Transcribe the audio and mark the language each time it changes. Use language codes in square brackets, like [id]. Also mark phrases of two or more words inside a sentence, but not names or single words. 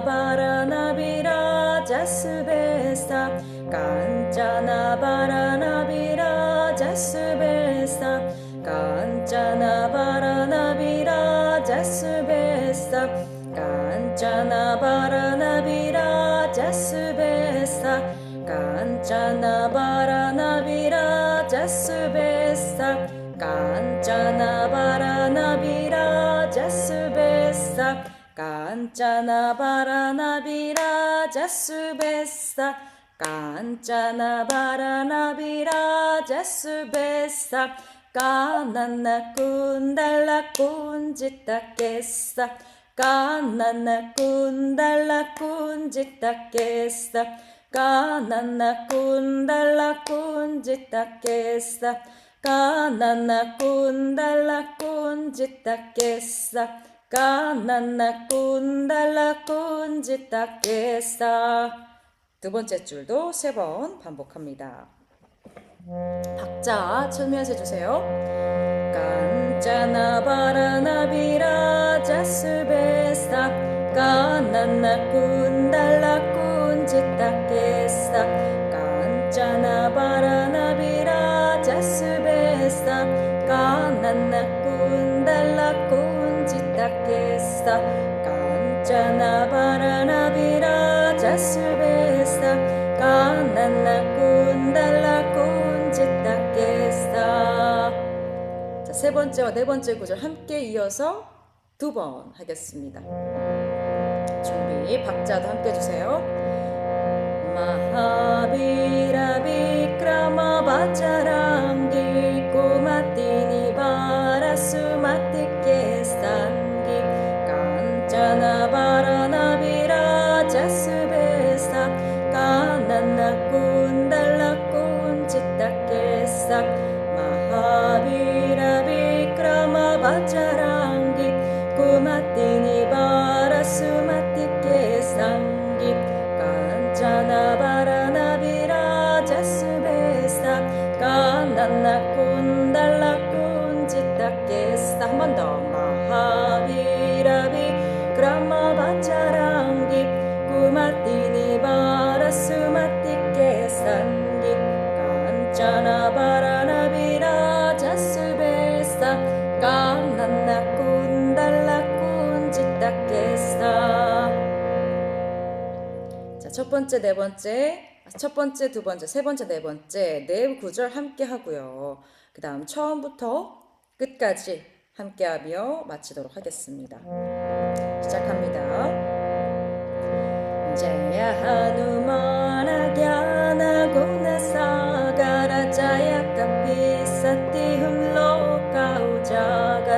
[awa] बरन बिराज सुबेसा कंचन बरन बिराज सुबेसा कंचन बरन बिराज सुबेसा कंचन बरन बिराज सुबेसा कंचन बरन बिराज सुबेसा कंचन बरन बिराज सुबेसा बेसा कंचन बरन बिराज सुबेसा कंचन बरन बिराज सुबेसा कानन कुंडल कुंचित केसा कानन कुंडल कुंचित केसा कानन कुंडल कुंचित केसा कानन कुंडल कुंचित केसा कानन कुंडल कुंचित केसा. [ko] 두 번째 줄도 3번 반복합니다. 박자 쳐면서 해주세요. [awa] कंचन बरन बिराज सुबेसा कानन कुंडल कुंचित केसा कंचन बरन बिराज सुबेसा कानन कुंडल कुंचित केसा कंचन बरन बिराज सुबेसा कानन कुंडल कुंचित केसा. [ko] 자, 세 번째와 네 번째 구절 함께 이어서 2번 하겠습니다. 준비, 박자도 함께 해주세요. [awa] महाबीर बिक्रम बजरंगी कुमतिनि वारसुमति केसंगी कंचन बरन बिराज सुबेसा कानन कुंडल कुंचित केसा महाबीर बिक्रम बजरंगी कुमतिनि वारसुमति केसंगी कंचन बरन बिराज सुबेसा कानन कुंडल कुंचित केसा. [ko] 한 번 더. [awa] महाबीर बिक्रम बजरंगी कुमतिनि वारसुमति केसंगी कंचन बरन बिराज सुबेसा कानन कुंडल कुंचित केसा. [ko] 자, 첫 번째, 네 번째, 첫 번째, 두 번째, 세 번째, 네 번째 네 구절 함께 하고요. 그 다음 처음부터 끝까지 함께 하며 마치도록 하겠습니다. 시작합니다. [awa] जय हनुमान ज्ञान गुन सागर जय कपीसतिहुँ लोक उजागर